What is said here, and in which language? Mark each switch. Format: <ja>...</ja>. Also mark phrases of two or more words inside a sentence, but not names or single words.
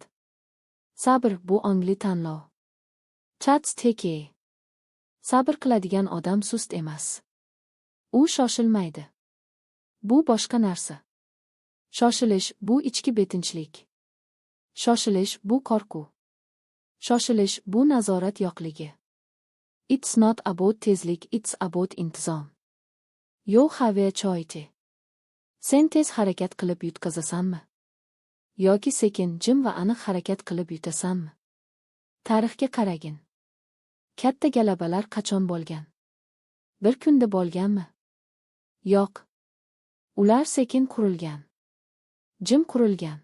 <uz>Sabr bu ongli tanlov.</uz> <en>Chats teke.</en> <uz>Sabr qiladigan odam sust emas. U shoshilmaydi. bu boshqa narsa. Shoshilish bu ichki betinchlik. Shoshilish bu qo'rquv. Shoshilish bu nazorat yo'qligi.</uz> <en>It's not about tezlik, it's about intizom. You have a choice.</en> <uz>Sen tez harakat qilib yutqazasanmi? Yoki sekin, jim va aniq harakat qilib yutasanmi? Tarixga qaragin. Katta galabalar qachon bo'lgan? Bir kunda bo'lganmi? Yo'q. Ular sekin qurilgan. Jim qurilgan.</uz>